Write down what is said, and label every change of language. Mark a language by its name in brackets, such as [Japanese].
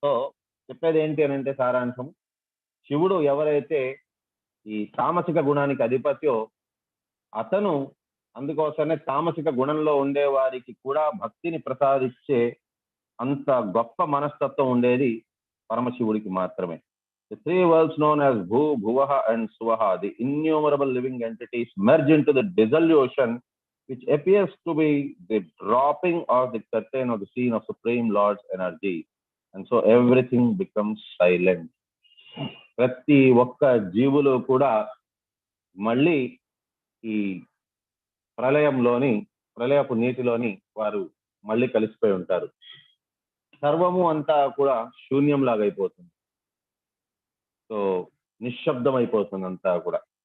[Telugu] So చెప్పేది ఏంటి అని అంటే సారాంశం, శివుడు ఎవరైతే ఈ తామసిక గుణానికి అధిపత్యో అతను అందుకోసమే తామసిక గుణంలో ఉండే వారికి కూడా భక్తిని ప్రసాదించే అంత గొప్ప మనస్తత్వం ఉండేది పరమశివుడికి మాత్రమే. [English] The three worlds known as Bhu, Bhuvaha and Swaha, the innumerable living entities, merge into the dissolution which appears to be the dropping of the curtain of the scene of Supreme Lord's energy. And so everything becomes silent. [Telugu] ప్రతి ఒక్క జీవులు కూడా మళ్ళీ ఈ ప్రళయపు నీటిలోని వారు మళ్ళీ కలిసిపోయి ఉంటారు. సర్వము అంతా కూడా శూన్యం లాగా అయిపోతుంది. సో నిశ్శబ్దం అయిపోతుంది అంతా కూడా.